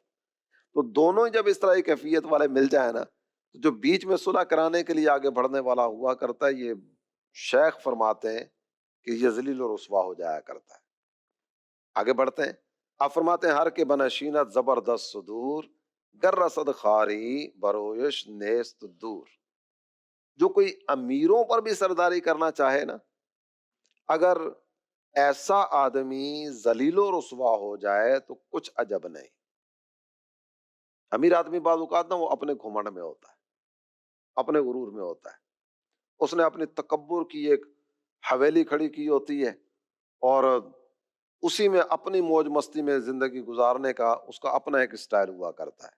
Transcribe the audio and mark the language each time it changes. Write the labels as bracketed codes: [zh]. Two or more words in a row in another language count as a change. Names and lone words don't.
[ur] تو دونوں ہی جب اس طرح کی کیفیت والے مل جائیں نا، تو جو بیچ میں صلح کرانے کے لیے آگے بڑھنے والا ہوا کرتا ہے، یہ شیخ فرماتے ہیں کہ یہ ذلیل و رسوا ہو جایا کرتا ہے. آگے بڑھتے ہیں. آپ فرماتے ہیں [fa] ہر کے بنشینت زبردست صدور گر رسد خاری برویش نیست دور. [ur] جو کوئی امیروں پر بھی سرداری کرنا چاہے نا، اگر ایسا آدمی ذلیل و رسوا ہو جائے تو کچھ عجب نہیں۔ امیر آدمی بعض اوقات نا وہ اپنے گھمنڈ میں ہوتا ہے، اپنے غرور میں ہوتا ہے، اس نے اپنی تکبر کی ایک حویلی کھڑی کی ہوتی ہے، اور اسی میں اپنی موج مستی میں زندگی گزارنے کا اس کا اپنا ایک سٹائل ہوا کرتا ہے۔